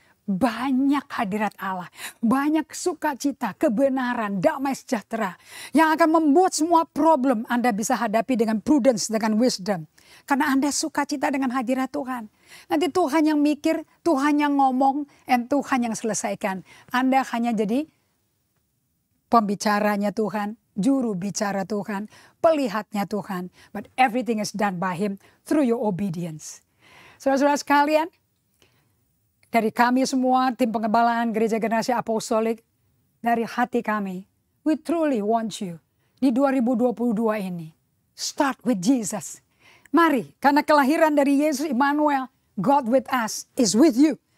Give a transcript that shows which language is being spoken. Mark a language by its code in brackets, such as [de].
[id] Banyak hadirat Allah, banyak sukacita, kebenaran, damai sejahtera yang akan membuat semua problem Anda bisa hadapi dengan prudence, dengan wisdom. Karena Anda sukacita dengan hadirat Tuhan. Nanti Tuhan yang mikir, Tuhan yang ngomong, dan Tuhan yang selesaikan. Anda hanya jadi pembicaranya Tuhan, juru bicara Tuhan, pelihatnya Tuhan. [en] But everything is done by Him through your obedience. [id] Saudara-saudara sekalian, dari kami semua, tim pengembalaan Gereja Generasi Apostolik, dari hati kami, [en] we truly want you [id] di 2022 ini. [en] Start with Jesus. [id] Mari, karena kelahiran dari Yesus Immanuel, [en] God with us is with you.